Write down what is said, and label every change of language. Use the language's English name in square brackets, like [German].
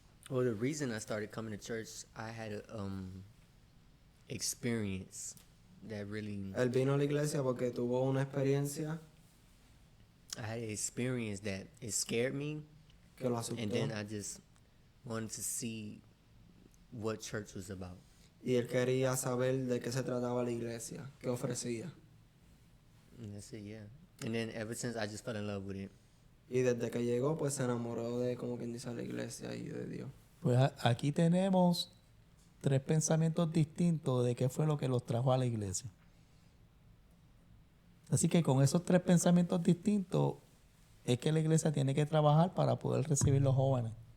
[English] Well, the reason I started coming to church, I had a experience that really, [Spanish] Él vino a la iglesia porque tuvo una experiencia [English] I had an experience that it scared me, [Spanish] que lo asustó. [English] and then I just wanted to see what church was about. [Spanish] Y él quería saber de qué se trataba la iglesia, qué ofrecía. [English] And that's it, yeah. And then ever since, I just fell in love with it. [Spanish] Y desde que llegó, pues se enamoró de, como quien dice, la iglesia y de Dios. Pues aquí tenemos 3 pensamientos distintos de qué fue lo que los trajo a la iglesia. Así que con esos 3 pensamientos distintos es que la iglesia tiene que trabajar para poder recibir los jóvenes.